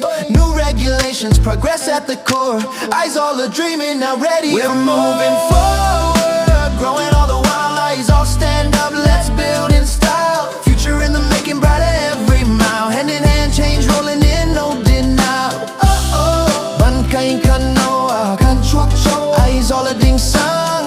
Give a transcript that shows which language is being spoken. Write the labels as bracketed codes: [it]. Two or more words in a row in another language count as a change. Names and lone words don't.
[en] New regulations, progress at the core. Aizawl are dreaming, now ready. We're moving forward, growing all the while. Aizawl stand up, let's build in style. Future in the making, brighter every mile. Hand in hand, change rolling in, no denial. [lus] Ban kaing kanoa, kan chuak chow. Aizawl a ding sang.